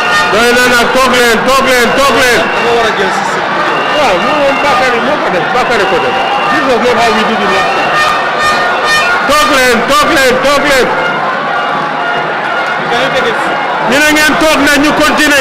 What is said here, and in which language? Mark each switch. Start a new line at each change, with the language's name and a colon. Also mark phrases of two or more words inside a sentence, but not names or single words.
Wolof: doy na nag toog leen. waaw moom Bakary moo ko def Bakary ko def.
English: this was not how we did it last time.
Wolof: toog leen. ñu ne ngeen toog na ñu continuer.